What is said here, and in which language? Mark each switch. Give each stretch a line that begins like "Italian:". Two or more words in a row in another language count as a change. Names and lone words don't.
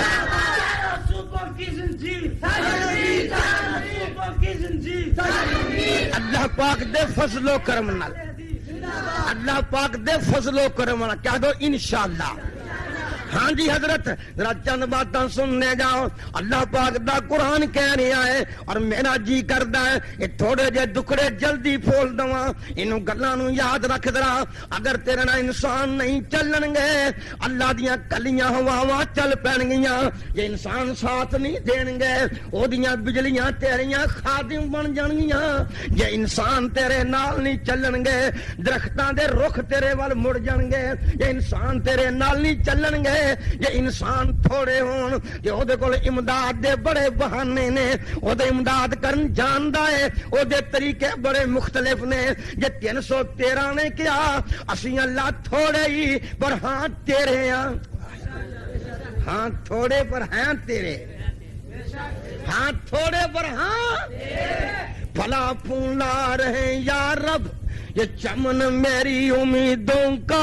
Punjabi: اللہ پاک دے فضل و کرم نال، اللہ پاک دے فضل و کرم نال کہہ دو انشاءاللہ ہاں جی حضرت ذرا چند باتاں سننے جاؤ. اللہ پاک دا قرآن کہہ رہا ہے اور میرا جی کردا ہے یہ تھوڑے جے دکھڑے جلدی پھول دواں انہوں گلاں نوں یاد رکھ ذرا. اگر تیرے نال انسان نہیں چلن گے اللہ دیاں کلیاں ہواواں چل پین گیاں. یہ انسان ساتھ نہیں دین گے او دیاں بجلیاں تیریاں خادم بن جان گیاں. یہ انسان تیرے نال نہیں چلن گے درختاں دے رخ تیرے وال مڑ جان گے. یہ انسان تیرے نال نہیں چلن گے یہ انسان تھوڑے ہون کہ او دے کول امداد دے بڑے بہانے نے او دے امداد کرن جاندا ہے او دے طریقے بڑے مختلف نے. یہ 313 نے کیا اسی اللہ تھوڑے ہی پر ہاں تیرے ہاں. ہاں تھوڑے پر ہیں تیرے ہاں تھوڑے پر ہاں
Urdu: بھلا پھولا رہے یا رب یہ چمن میری امیدوں کا.